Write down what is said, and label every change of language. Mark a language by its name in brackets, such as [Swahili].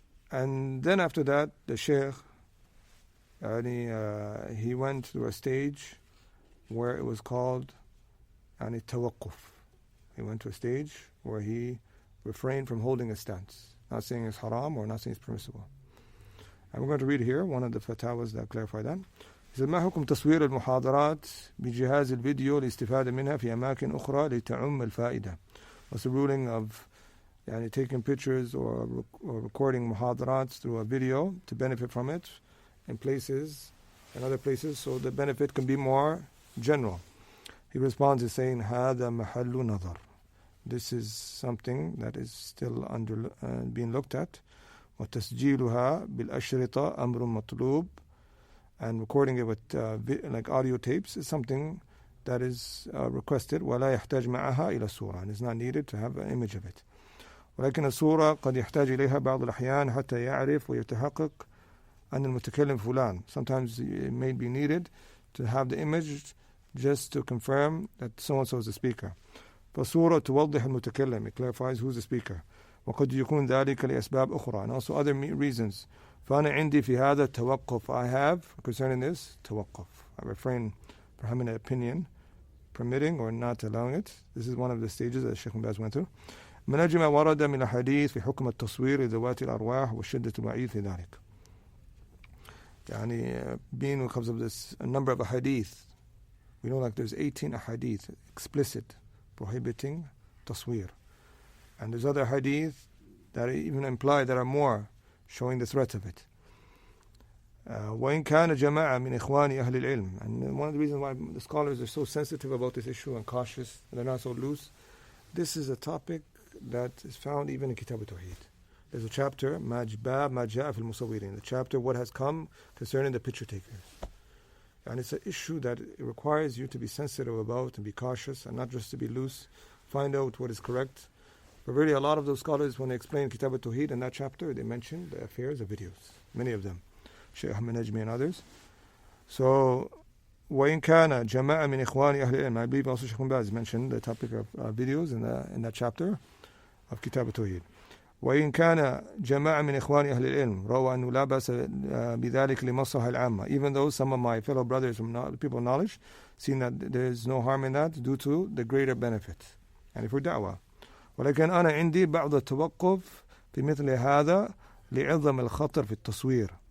[English] And then after that, the Shaykh, he went through a stage where it was called tawaqquf. He went to a stage where he refrained from holding a stance, not saying it's haram or not saying it's permissible. And we're going to read here one of the fatawas that clarify that. He said: [Arabic] ما حكم تصوير المحاضرات بجهاز الفيديو لاستفادة منها في أماكن أخرى لتعم الفائدة? [English] What's the ruling of taking pictures or recording muhadarats through a video to benefit from it in other places, so the benefit can be more general? He responds by saying, [Arabic] هذا محل نظر. [English] This is something that is still being looked at. [Arabic] وتسجيلها بالأشرطة أمر مطلوب. [English] And recording it with like audio tapes is something that is requested. [Arabic] ولا يحتاج معها إلى صورة, [English] and it's not needed to have an image of it. [Arabic] ولكن الصورة قد يحتاج إليها بعض الأحيان حتى يعرف ويتحقق أن المتكلم فلان. [English] Sometimes it may be needed to have the image just to confirm that so-and-so is the speaker. [Arabic] فالصورة توضح المتكلم, [English] it clarifies who's the speaker. [Arabic] وقد يكون ذلك لأسباب أخرى, [English] and also other reasons. [Arabic] فأنا عندي في هذا التوقف. [English] I have, concerning this, توقف. I refrain from having an opinion, permitting or not allowing it. This is one of the stages that Shaykh Bin Baz went through. [Arabic] من أجل ما ورد من الحديث في حكم التصوير لذوات الأرواح وشدة الوعيد في ذلك. [English] Being because of this, a number of ahadith. We know like there's 18 ahadith explicit prohibiting taswir. And there's other hadith that even imply there are more showing the threat of it. [Arabic] وإن كان جماعة من إخوان أهل العلم. [English] And one of the reasons why the scholars are so sensitive about this issue and cautious, and they're not so loose, this is a topic that is found even in Kitab al-Tawheed. There's a chapter, [Arabic] باب ما جاء في المصورين, [English] the chapter what has come concerning the picture takers. And it's an issue that it requires you to be sensitive about and be cautious and not just to be loose, find out what is correct. But really a lot of those scholars, when they explain Kitab al-Tawheed in that chapter, they mention the affairs of videos, many of them, Shaykh Bin Baz and others. So [Arabic] وإن كان جماعة من إخوان أهل العلم, [English] I believe also Shaykh Bin Baz mentioned the topic of videos in that chapter of Kitab al-Tawheed. [Arabic] وإن كان جماعة من إخواني أهل العلم رأوا أنه لا بأس بذلك لمصلحة العامة. [English] Even though some of my fellow brothers from people of knowledge seen that there is no harm in that due to the greater benefit and for da'wah. [Arabic] ولكن أنا عندي بعض التوقف في مثل هذا لعظم الخطر في التصوير.